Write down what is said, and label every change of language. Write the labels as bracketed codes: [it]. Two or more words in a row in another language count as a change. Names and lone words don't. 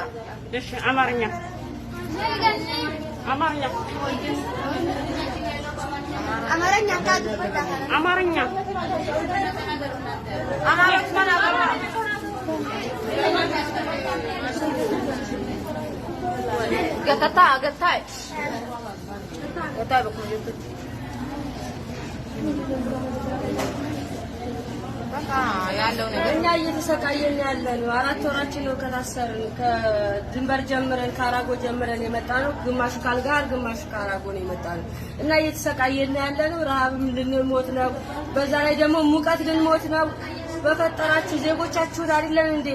[ms] Amarnya. Amarnya. Amarnya kan Amarnya. Amaara mana apa? Gatai. Betul. [am] እኛ እየተሰቃየን ያለ ነው። 4 ወራችን ነው ከታሰርን። ከድንበር ጀምረን ካራጎ ጀምረን የመጣ ነው። ግማሹ ካልጋር ግማሹ ካራጎ ነው የመጣ ነው እና እየተሰቃየን ያለ ነው። ረሃብም ልንሞት ነው። በዛ ላይ ደግሞ ሙቀት ልንሞት ነው። በፈጠራችሁ ዜጎቻችሁን አይደለም እንዴ?